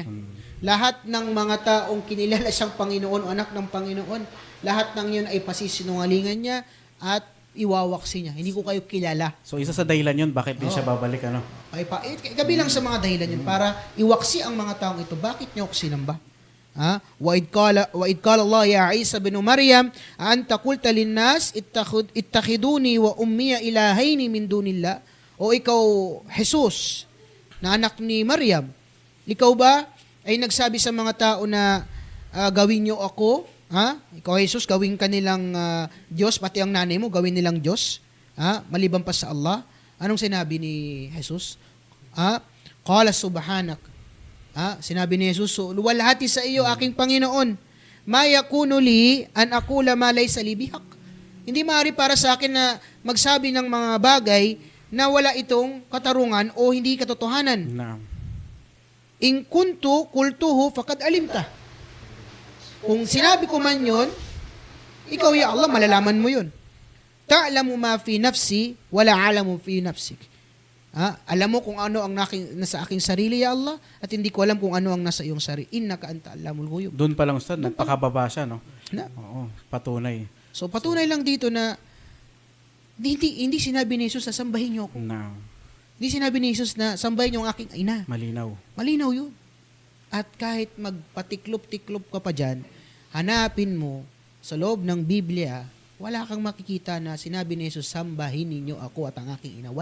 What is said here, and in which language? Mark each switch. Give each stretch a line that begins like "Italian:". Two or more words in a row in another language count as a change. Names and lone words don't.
Filipino: Lahat ng mga taong kinilala siyang Panginoon o anak ng Panginoon, lahat ng yun ay pasisinungalingan niya at iwawaksi niya. Hindi ko kayo kilala. So isa sa dahilan yun, bakit din siya babalik, ano? Kabilang sa mga dahilan yun para iwaksi ang mga taong ito. Bakit niyo ako sinamba?
Arabic: وَإِذْ قَالَ اللَّهُ يَا عِيسَى بْنُ مَرْيَمَ أَأَنْتَ قُلْتَ لِلنَّاسِ اتَّخِذُونِي وَأُمِّيَ إِلَٰهَيْنِ مِن دُونِ اللَّهِ.
Filipino: O ikaw, Jesus, na anak ni Maryam, ikaw ba ay nagsabi sa mga tao na gawin niyo ako? Ikaw, Jesus, gawin ka nilang Diyos, pati ang nanay mo, gawin nilang Diyos? Maliban pa sa Allah? Anong sinabi ni Jesus?
Arabic: قال سبحانك.
Filipino: Sinabi ni Jesus, luwalhati sa iyo, aking Panginoon.
Arabic: ما يكون لي أن أقول ما ليس لي بحق.
Filipino: Hindi maaari para sa akin na magsabi ng mga bagay na wala itong katarungan o hindi katotohanan. Naam.
Arabic: إن كنت قلته فقد علمته.
Filipino: Kung sinabi ko man yun, ikaw ya Allah, malalaman mo yun.
Arabic: تعلم ما في نفسي ولا أعلم ما في نفسك.
Filipino: Alam mo kung ano ang nasa aking sarili, ya Allah, at hindi ko alam kung ano ang nasa iyong sarili.
Arabic: إنك أنت علام الغيوب.
Filipino: Doon pa lang, Ustad, nagpakababa siya, no? Oo, patunay. So patunay lang dito na hindi sinabi ni Jesus na sambahin niyo ako. No. Hindi sinabi ni Jesus na sambahin niyo ang aking ina. Malinaw. Malinaw yun. At kahit magpatiklop-tiklop ka pa dyan, hanapin mo sa loob ng Biblia, wala kang makikita na sinabi ni Jesus, sambahin ninyo ako at ang aking ina.